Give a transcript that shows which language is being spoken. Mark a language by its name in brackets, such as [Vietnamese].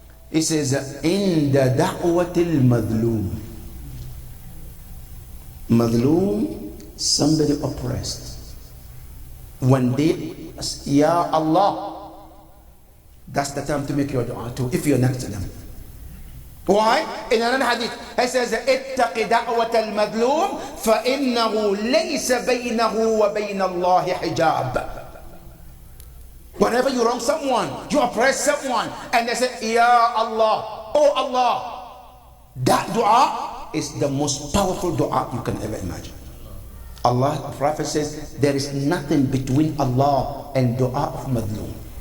[English] It says, in the da'watil madloom. Madloom, somebody oppressed. When they, Ya Allah, that's the time to make your dua too, if you're next to them. Why? In another hadith, he says, [Arabic] اتق دعوة المظلوم فإنه ليس بينه وبين الله حجاب. [English] Whenever you wrong someone, you oppress someone, and they say, Ya Allah, oh Allah, that dua is the most powerful dua you can ever imagine. Allah, the Prophet says, there is nothing between Allah and dua of madloom.